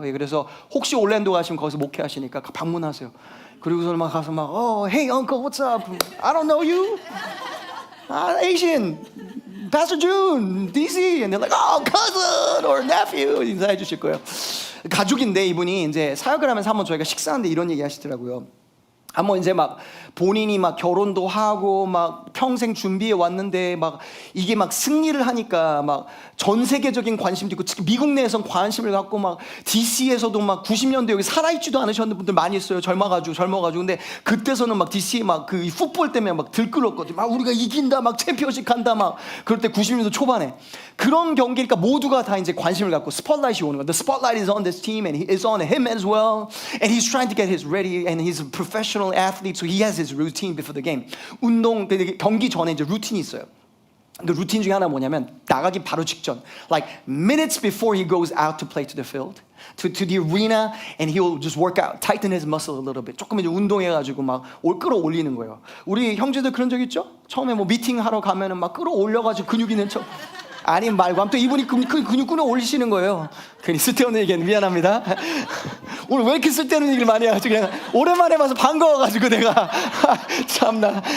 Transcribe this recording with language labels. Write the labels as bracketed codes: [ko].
[ko] 그래서 혹시 올랜도 가시면 거기서 목회하시니까 방문하세요. 그리고서 막 가서 막 [en] hey uncle, what's up? I don't know you. Asian. Pastor June, DC, and they're like, oh, cousin or nephew [ko] 인사해 주실 거예요. 가족인데 이분이 이제 사역을 하면서 한번 저희가 식사하는데 이런 얘기 하시더라고요. 한번 이제 막 본인이 막 결혼도 하고 막 평생 준비해 왔는데 막 이게 막 승리를 하니까 막 전 세계적인 관심도 있고 특히 미국 내에선 관심을 갖고 막 DC에서도 막 90년대 여기 살아있지도 않으셨는 분들 많이 있어요. 젊어가지고 근데 그때서는 막 DC 막 그 풋볼 때문에 막 들끓었거든요. 막 우리가 이긴다 막 챔피언십 간다 막 그럴 때 90년대 초반에 그런 경기니까 모두가 다 이제 관심을 갖고 스포트라이트이 오는 거예요. [en] The spotlight is on this team and it's on him as well, and he's trying to get his ready, and he's a professional athlete, so he has his routine before the game. [ko] 운동 경기 전에 이제 루틴이 있어요. 그 루틴 중에 하나 뭐냐면 나가기 바로 직전, [en] like minutes before he goes out to play to the field, to the arena, and he'll just work out, tighten his muscle a little bit. [ko] 조금 이제 운동해가지고 막 끌어올리는 거예요. 우리 형제들 그런 적 있죠? 처음에 뭐 미팅 하러 가면은 막 끌어올려가지고 근육 있는 척. 아니 말고 아무튼 이분이 근육 끌어올리시는 거예요. 괜히 쓸데없는 얘기는 미안합니다. 오늘 왜 이렇게 쓸데없는 얘기를 많이 해가지고 그냥 오랜만에 봐서 반가워가지고 내가 참나.